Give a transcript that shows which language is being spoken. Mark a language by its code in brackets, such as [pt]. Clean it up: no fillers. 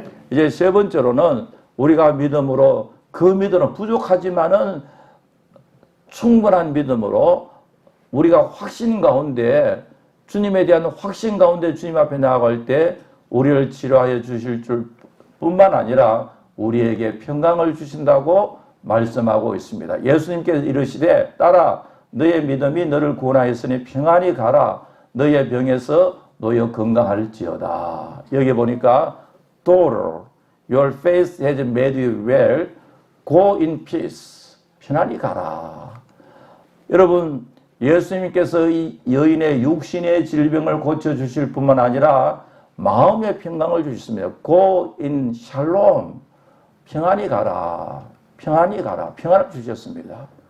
[ko] 이제 세 번째로는 우리가 믿음으로 그 믿음은 부족하지만은 충분한 믿음으로 우리가 확신 가운데 주님에 대한 확신 가운데 주님 앞에 나아갈 때 우리를 치료하여 주실 줄 뿐만 아니라 우리에게 평강을 주신다고 말씀하고 있습니다. 예수님께서 이르시되 딸아 너의 믿음이 너를 구원하였으니 평안히 가라. 너의 병에서 너여 건강할지어다. 여기 보니까 [en] Daughter, your faith has made you well. Go in peace. [ko] 편안히 가라. 여러분 예수님께서 이 여인의 육신의 질병을 고쳐주실 뿐만 아니라 마음의 평강을 주셨습니다. [en] Go in shalom. [ko] 평안히 가라. 평안히 가라. 평안을 주셨습니다.